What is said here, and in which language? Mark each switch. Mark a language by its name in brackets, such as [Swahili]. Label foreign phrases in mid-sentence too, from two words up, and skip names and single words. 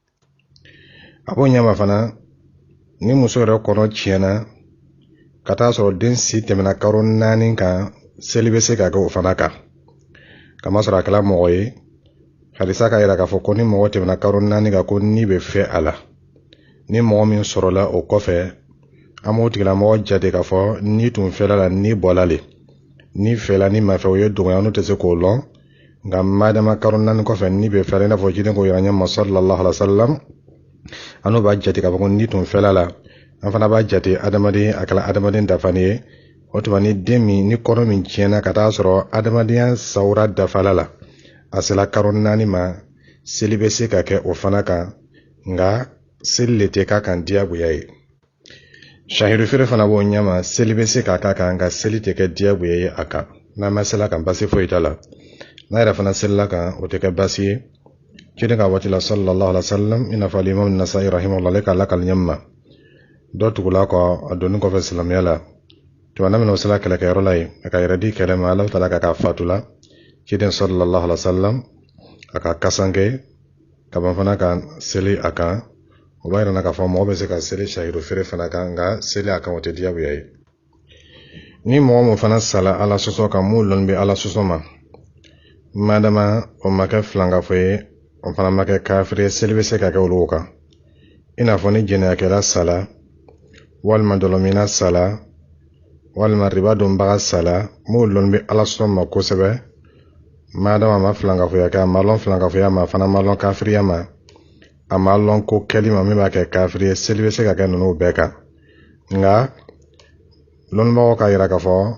[Bambara] a b'o ɲɛma fana ni muso yɛrɛ kɔnɔ tiɲɛna ka taa sɔrɔ den si tɛmɛna karo 4 kan seli bɛ se ka kɛ o fana kan kama sɔrɔ a kɛla mɔgɔ ye hadisa ka yira k'a fɔ ko ni mɔgɔ tɛmɛna karo 4 kan ko ni bɛ fɛ a la ni mɔgɔ min sɔrɔla o kɔfɛ an b'o tigilamɔgɔ jate k'a fɔ ni tun fɛla la ni bɔla le ni fɛla ni ma fɛ o ye dɔgɔya n'o tɛ se k'o lɔn nka madama karo 4 kɔfɛ ni bɛ fɛla i n'a fɔ jiden ko yira ɲɛ [Arabic] صلى الله عليه وسلم [Bambara] an b'a jate k'a fɔ ko ni tun fɛla la an fana b'a jate adamaden a kɛla adamaden dafani ye o tuma ni den min ni kɔnɔ min tiɲɛna ka taa sɔrɔ adamadenya sawura dafala la a sela karo 4 ma seli bɛ se ka kɛ o fana kan nka seli le tɛ k'a kan diyagoya ye shahidu feere fana b'o ɲɛma seli bɛ se k'a k'a kan nka seli tɛ kɛ diyagoya ye a kan n'a ma sela kan basi foyi t'a la n'a yɛrɛ fana selila kan o tɛ kɛ basi ye ciden ka waati la [Arabic] صلى الله عليه وسلم [Bambara] i n'a fɔ imam Nasa'i rahimahullah ale ka lakali ɲɛma dɔ tugula kɔ a donni kɔfɛ silamɛya la tuma na minɛ o sela kɛlɛkɛyɔrɔ la yen a ka yɛrɛ di kɛlɛ ma [Arabic] الله تعالى [Bambara] ka fatula ciden [Arabic] صلى الله عليه وسلم [Bambara] a ka kasange ka ban fana ka seli a kan o b'a yira k'a fɔ mɔgɔ bɛ se ka seli shahidu feere fana kan nka seli a kan o tɛ diyagoya ye ni mɔgɔ mun fana sala ala sɔsɔ kan mun lɔn bɛ ala sɔsɔ ma madama o ma kɛ filankafo ye o fana ma kɛ kafiri ye seli bɛ se ka kɛ olu kan i n'a fɔ ni jɛnɛyakɛla sala walima dɔlɔmina sala walima riba donbaga sala mun lɔn bɛ ala sɔsɔ ma kosɛbɛ madama ma filankafoya kɛ a ma lɔn filankafoya ma fana ma lɔn kafiriya ma a ma lɔn ko kɛli ma min b'a kɛ kafiri ye seli bɛ se ka kɛ ninnu bɛɛ kan nka lɔnnibagaw ka yira k'a fɔ